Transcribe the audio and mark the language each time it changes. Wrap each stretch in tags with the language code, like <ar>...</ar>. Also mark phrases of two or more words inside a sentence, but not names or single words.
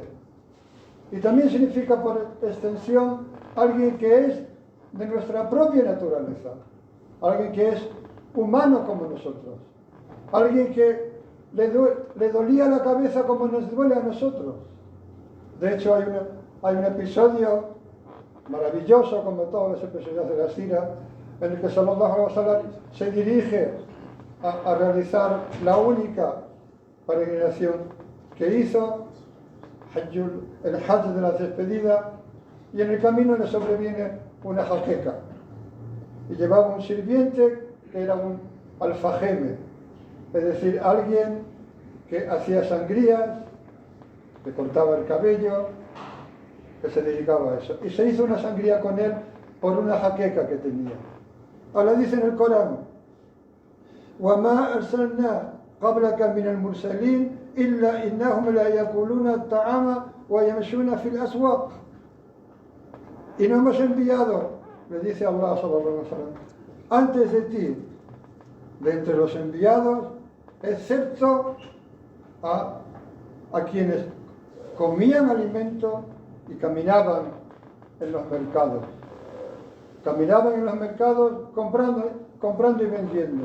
<es>Y también significa por extensión alguien que es de nuestra propia naturaleza, alguien que es humano como nosotros, alguien que le dolía la cabeza como nos duele a nosotros. De hecho, hay un episodio maravilloso, como todos los episodios de la sira, en el que</es> <ar>صلى الله عليه وسلم</ar> <es>se dirige a realizar la única peregrinación que hizo, el Hajj de la despedida, y en el camino le sobreviene una jaqueca. Y llevaba un sirviente que era un alfajeme, es decir, alguien que hacía sangrías, que cortaba el cabello, que se dedicaba a eso. Y se hizo una sangría con él por una jaqueca que tenía. Ahora dice en el Corán,</es> <ar>وَمَا أَرْسَلْنَا قَبْلَكَ مِنَ الْمُرْسَلِينَ إِلَّا إِنَّهُمْ لَا يَأْكُلُونَ الطَّعَامَ وَيَمْشُونَ فِي الْأَسْوَاقِ.</ar> <es>Y no hemos enviado, le dice Allah</es> <ar>صلى الله عليه وسلم,</ar> <es>antes de ti, de entre los enviados, excepto a quienes comían alimento y caminaban en los mercados. Caminaban en los mercados comprando y vendiendo.</es>